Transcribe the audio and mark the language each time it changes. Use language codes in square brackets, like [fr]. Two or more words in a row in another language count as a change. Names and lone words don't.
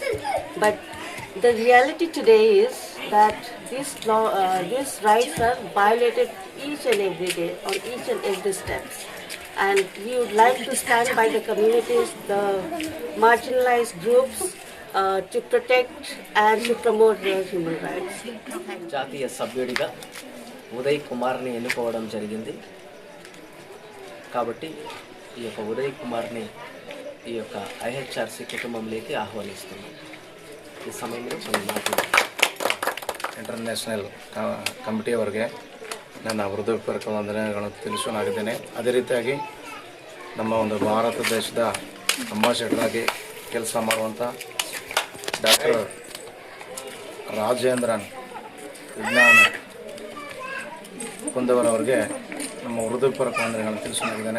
[en] But the reality today is that these rights are violated each and every day, on each and every step. And we would like to stand by the communities, the marginalized groups, to protect and to promote their human rights. [te] జాతీయ సభ్యుడిగా ఉదయ్ కుమార్ని ఎన్నుకోవడం జరిగింది. కాబట్టి ఈ యొక్క ఉదయ్ కుమార్ని ఈ యొక్క ఐహెచ్ఆర్సీ కుటుంబంలోకి ఆహ్వానిస్తున్నాం. [kn] ಈ ಸಮಯದಲ್ಲಿ ಒಂದು ಮಾತು [en] International Committeeಯವರಿಗೆ [kn] ನನ್ನ ಹೃದಯಪೂರ್ವಕ ವಂದನೆಗಳನ್ನು ತಿಳಿಸೋನಾಗಿದ್ದೇನೆ. ಅದೇ ರೀತಿಯಾಗಿ ನಮ್ಮ ಒಂದು ಭಾರತ ದೇಶದ ಅಂಬಾಸಿಡರ್ ಆಗಿ ಕೆಲಸ ಮಾಡುವಂಥ ಡಾಕ್ಟರ್ ರಾಜೇಂದ್ರನ್ ವಿಜ್ಞಾನ ಕುಂದವರವರಿಗೆ ನಮ್ಮ ಹೃದಯಪೂರ್ವಕ ವಂದನೆಗಳನ್ನು ತಿಳಿಸೋನಾಗಿದ್ದೇನೆ.